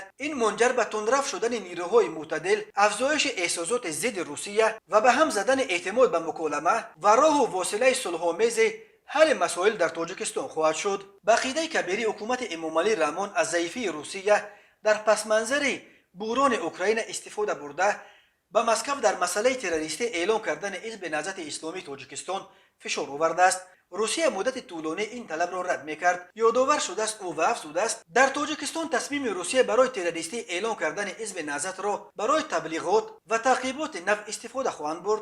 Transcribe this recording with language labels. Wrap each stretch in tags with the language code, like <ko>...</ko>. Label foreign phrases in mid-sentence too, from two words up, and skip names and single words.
<tg>ин мунҷар ба тундрав шудани нирӯҳои мӯътадил, афзоиши эҳсосоти зидди Русия ва ба ҳам задани эътимод ба муколама ва роҳу восилаи сулҳомези ҳалли масоил дар Тоҷикистон хоҳад шуд. ба ақидаи Кабирӣ, ҳукумати Эмомалӣ Раҳмон аз заифии Русия дар пасманзари буҳрони Украина истифода бурда ба Маскав дар масъалаи террористӣ эълом кардани ҳизби наҳзати исломии Тоҷикистон фишор овардааст. Русия муддати тӯлонӣ ин талабро рад мекард. Ёдовар шудааст ӯ ва афзудааст дар Тоҷикистон тасмими Русия барои террористӣ эълом кардани ҳизби наҳзатро барои таблиғот ва таъқиботи нав истифода хоҳанд бурд.</tg>